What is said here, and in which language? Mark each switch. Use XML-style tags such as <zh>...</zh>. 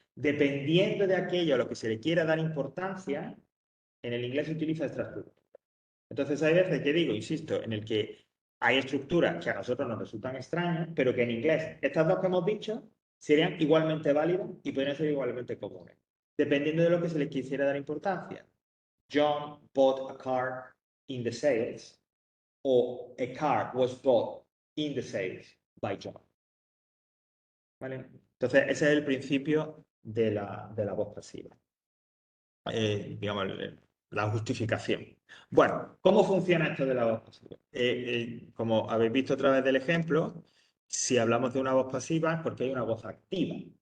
<es>Dependiendo de aquello a lo que se le quiera dar importancia, en el inglés se utiliza esta estructura. Entonces hay veces que digo, insisto, en el que hay estructuras que a nosotros nos resultan extrañas, pero que en inglés estas dos que hemos dicho serían igualmente válidas y podrían ser igualmente comunes. dependiendo de lo que se le quisiera dar importancia.</es> <en>John bought a car in the sales, o a car was bought in the sales by John.</en> <es>¿Vale? Entonces, ese es el principio de la voz pasiva. Digamos, la justificación. Bueno, ¿cómo funciona esto de la voz pasiva? Como habéis visto a través del ejemplo, si hablamos de una voz pasiva es porque hay una voz activa.</es>